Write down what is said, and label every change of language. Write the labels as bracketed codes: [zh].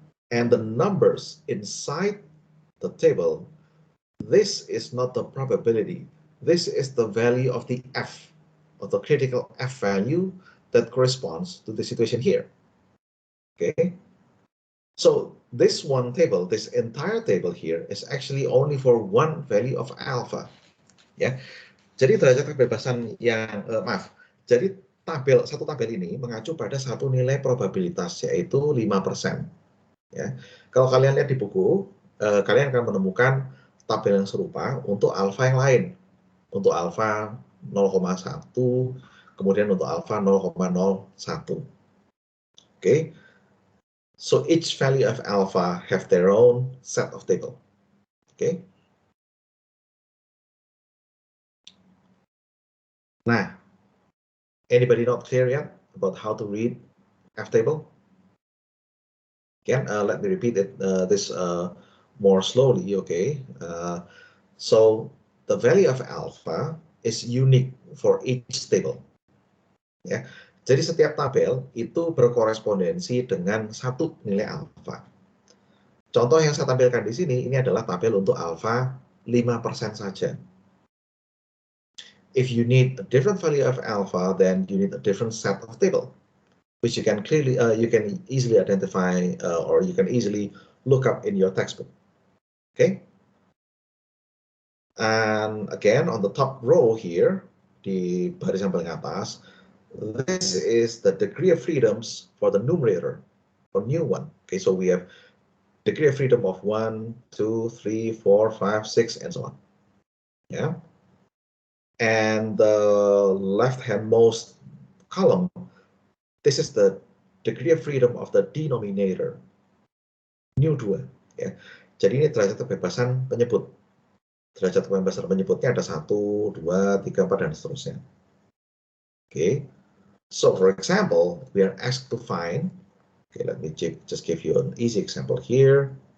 [en] And the numbers inside the table, this is not the probability. This is the value of the F, of the critical F value that corresponds to the situation here. Okay, so this one table, this entire table here is actually only for one value of alpha. [id] Ya, jadi derajat kebebasan yang jadi satu tabel ini mengacu pada satu nilai probabilitas, yaitu 5%. Ya, kalau kalian lihat di buku, kalian akan menemukan tabel yang serupa untuk alfa yang lain, untuk alfa 0,1, kemudian untuk alfa 0,01. Oke. [en] So each value of alpha have their own set of table. Okay. Now, anybody not clear yet about how to read F table? Again, let me repeat it this more slowly. Okay. So the value of alpha is unique for each table. Ya. [id] Jadi setiap tabel itu berkorespondensi dengan satu nilai alfa. Contoh yang saya tampilkan di sini, ini adalah tabel untuk alfa 5% saja. [en] If you need a different value of alpha, then you need a different set of table, which you can clearly, you can easily identify or you can easily look up in your textbook. Okay. And again, on the top row here, [id] di baris yang paling atas, [en] this is the degree of freedoms for the numerator, for new one. Okay, so we have degree of freedom of 1, 2, 3, 4, 5, 6, and so on. Yeah. And the left-hand most column, this is the degree of freedom of the denominator, new 2. Ya. [id] Jadi ini derajat kebebasan penyebut. Derajat kebebasan penyebutnya ada 1, 2, 3, 4, dan seterusnya. Okay. [en] So for example, we are asked to find, okay, let me just give you an easy example here.